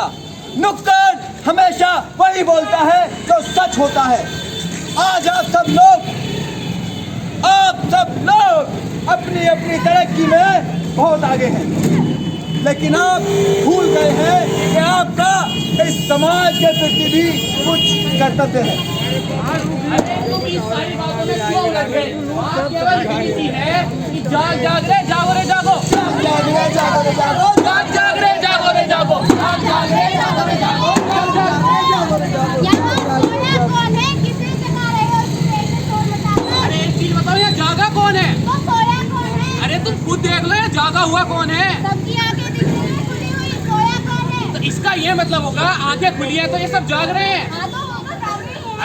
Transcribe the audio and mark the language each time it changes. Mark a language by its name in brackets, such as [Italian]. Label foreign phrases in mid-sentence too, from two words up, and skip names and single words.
[Hindi] नुक्कड़ हमेशा वही बोलता है जो सच होता है। आज आप सब लोग अपनी अपनी तरक्की में बहुत आगे हैं लेकिन आप भूल गए हैं कि आपका इस समाज के प्रति भी कुछ कर्तव्य है। जाग जाग रे जागो रे जागो, जाग रे जागो रे जागो, जाग जाग रे जागो रे जागो, जाग जाग रे जागो रे जागो, जाग जाग रे जागो रे जागो। यहाँ सोया कौन है? किसे जगा रहे हो? स्टेज पे शोर मचा कर। अरे एक चीज बताओ, ये जागा कौन है? वो सोया कौन है? अरे तुम खुद देख लो, ये जागा हुआ कौन है? सबकी आंखें दिख रही हैं खुली हुई, सोया कौन है? तो इसका ये मतलब होगा आंखें खुली हैं तो ये सब जाग रहे हैं। हाँ तो होगा, जाग रही है।